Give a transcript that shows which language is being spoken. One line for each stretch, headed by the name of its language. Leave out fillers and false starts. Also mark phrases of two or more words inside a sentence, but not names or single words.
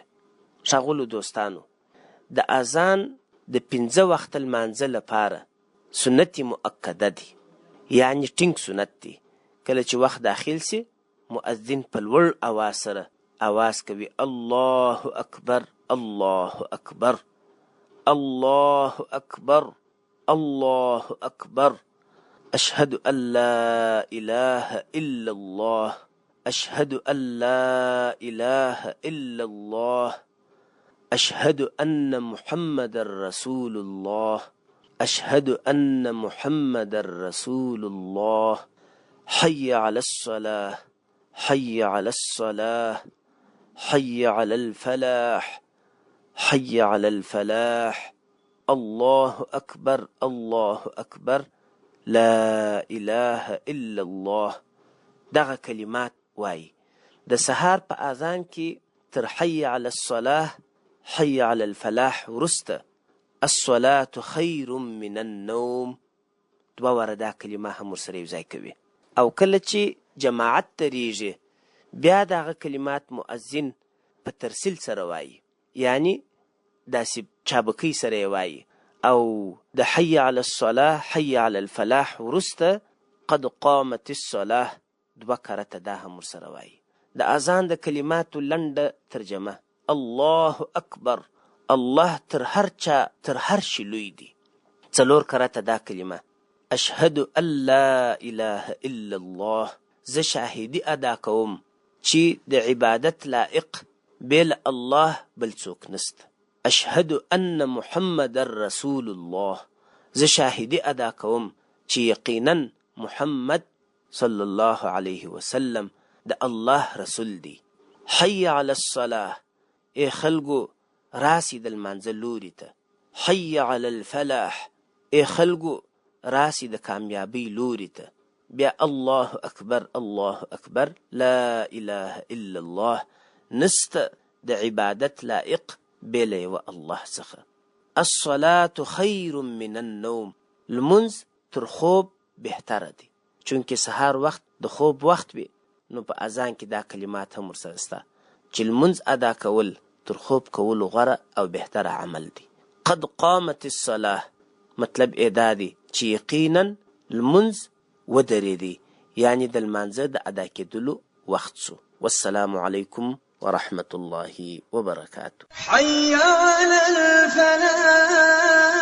Pashto: ښاغلو دوستانو، د اذان د 5 وخت لمانځه لپاره سنت مؤکده دی، یعنی ټینګ سنت دی. کله چې وخت داخل سي، مؤذن په لوړ اواز سره اواز کوي:
Arabic: الله اکبر، الله اکبر، الله اکبر، الله اکبر، اشهد ان لا اله الا الله، اشهد ان لا اله الا الله، اشهد ان محمد رسول الله، اشهد ان محمد رسول الله، حي على الصلاة، حي على الصلاة، حي على الفلاح، حي على الفلاح، الله اکبر، الله اکبر، لا اله الا الله.
Pashto: دغه کلمات وای. د سهار په اذان کې تر
Arabic: حي على الصلاة، حي على الفلاح
Pashto: ورسته
Arabic: الصلاة خیر من النوم
Pashto: 2 واره دا کلمه هم ورسره یوځای کوي. او کله چې جماعت تریږي، بیا دغه کلمات مؤذن په ترسیل سره وایي، یعنی داسې چابکۍ سره یې وایي. او د
Arabic: حي على الصلاة، حي على الفلاح
Pashto: ورسته
Arabic: قد قامت الصلاة
Pashto: 2 کرته دا هم ورسره وایي. د اذان د کلماتو لنډه ترجمه:
Arabic: الله اکبر،
Pashto: الله تر هر شي لوی دی. 4 کرته دا کلمه:
Arabic: اشهد ان لا اله الا الله،
Pashto: زه شاهدی ادا کوم چې د عبادت لائق بیل الله بل څوک نسته.
Arabic: اشهد ان محمد رسول الله،
Pashto: زه شاهدی ادا کوم چې یقینا محمد
Arabic: صلی الله علیه وسلم
Pashto: د الله رسول دی.
Arabic: حي على الصلاة،
Pashto: ای خلقو راسی د لمانځه لوري ته.
Arabic: حي على الفلاح،
Pashto: ای خلقو راسی د کامیابی لوري ته. بیا
Arabic: الله اکبر، الله اکبر، لا اله الا الله،
Pashto: نسته د عبادت لائق بیل یوه الله څخه.
Arabic: الصلاة خیر من النوم،
Pashto: لمونځ تر خوب بهتره دی. چونکې سهار وخت د خوب وخت وي، نو په اذان کې دا کلمات هم ورسره سته چې لمونځ ادا کول تر خوب کولو غوره او بهتره عمل دی.
Arabic: قد قامت الصلاة
Pashto: مطلب یې دا دی چې یقینا لمونځ ودرېدی، یعنی د لمانځه د ادا کېدلو وخت سو.
Arabic: والسلام علیکم ورحمة الله وبركاته. حي على الفلاح.